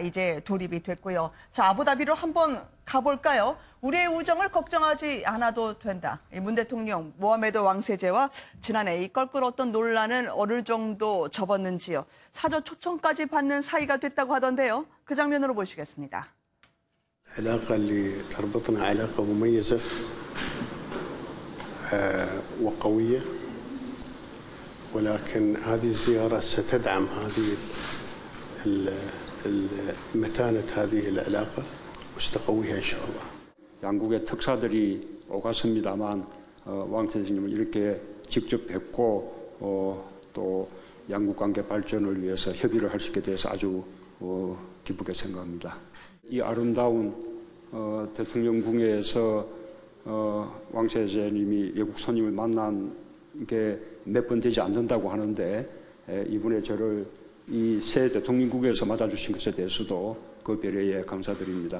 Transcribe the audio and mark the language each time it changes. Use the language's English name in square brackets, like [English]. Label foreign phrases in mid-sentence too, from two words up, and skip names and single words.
[Korean] 이제 돌입이 됐고요. 자, 아부다비로 한번 가볼까요? 우리의 우정을 걱정하지 않아도 된다. 문 대통령 모하메드 왕세제와 지난해 이 껄끄러웠던 논란은 어느 정도 접었는지요. 사저 초청까지 받는 사이가 됐다고 하던데요. 그 장면으로 보시겠습니다. [Arabic] العلاقة اللي تربطنا علاقة مميزة وقوية ولكن هذه الزيارة ستدعم هذه متانة هذه العلاقة وستقويها إن شاء الله. [Korean] 양국의 특사들이 오갔습니다만 왕세자님을 이렇게 직접 뵙고 또 양국 관계 발전을 위해서 협의를 할 수 있게 돼서 아주 기쁘게 생각합니다. 이 아름다운 대통령 궁예에서 왕세자님이 외국 손님을 만난 게 몇 번 되지 않는다고 하는데 이분의 저를 이 새 대통령궁에서 맞아주신 것에 대해서도 그 배려에 감사드립니다.